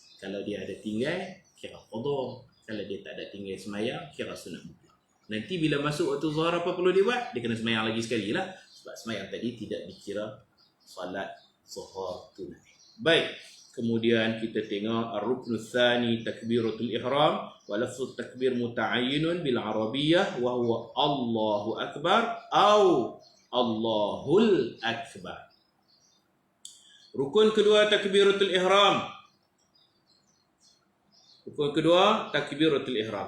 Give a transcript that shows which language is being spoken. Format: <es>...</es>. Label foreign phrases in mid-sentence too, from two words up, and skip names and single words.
<ms>Kalau dia ada tinggal, kira qada. Kalau dia tak ada tinggal sembahyang, kira sunat mutlak. Nanti bila masuk waktu zuhur apa perlu dia buat? Dia kena sembahyang lagi sekali lah. Sebab sembahyang tadi tidak dikira solat zuhur tunai. Baik. Kemudian kita tengok</ms> <ar>الركن الثاني تكبيرة الإحرام ولفظ التكبير متعين بالعربية وهو الله أكبر أو الله الأكبر.</ar> <ms>Rukun kedua takbiratul ihram. Rukun kedua takbiratul ihram.</ms>